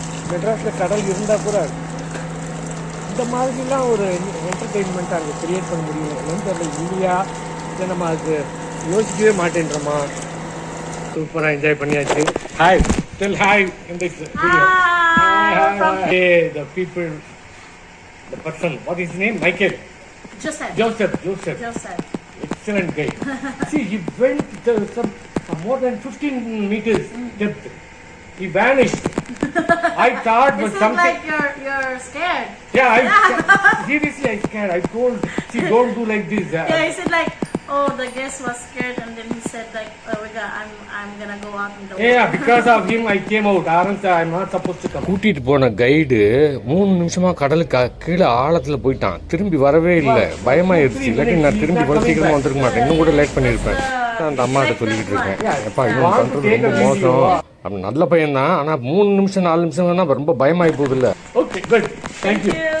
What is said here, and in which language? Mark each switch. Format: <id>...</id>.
<ta>மெட்ராஸில் கடல் இருந்தால் கூட இந்த மாதிரிலாம் ஒரு என்டர்டெயின்மெண்ட்டாக அங்கே கிரியேட் பண்ண முடியும். என்னன்னு தெரியல, இந்தியா இதை நம்ம அதுக்கு யோசிக்கவே மாட்டேன்றோமா. சூப்பராக என்ஜாய் பண்ணியாச்சு.</ta> <en>Hi, tell hi in this video. Hi. The people, the person, what is his name? Michael. Joseph. Excellent guy. See, he went some more than 15 meters depth. He vanished. I thought was something. Like you're scared. Yeah, seriously I scared. I told, see, don't do like this. Yeah, he said like, oh, the guest was scared, and then he said like, oh, I'm gonna go out in the water. Yeah, because of him I came out. I'm not supposed to come.</en> <ta>கூட்டிட்டு போன guide 3 நிமிஷமா கடலுக்கு கீழே ஆழத்துல போயிட்டான். திரும்பி வரவே இல்லை. பயமாயிருச்சு. இல்லாட்டி நான் திரும்பி வர சீக்கிரமா வந்திருக்க மாட்டேன். இன்னும் கூட லேட் பண்ணியிருப்பேன். அந்த அம்மாட்ட சொல்லிக்கிட்டு இருக்கேன், எப்பா இவன் பண்றது ரொம்ப மோசம். அப்படி நல்ல பையன் தான், ஆனால் 3 நிமிஷம் 4 நிமிஷம் ரொம்ப பயமாயி போகுது இல்லை. Okay, good. தேங்க்யூ.</ta>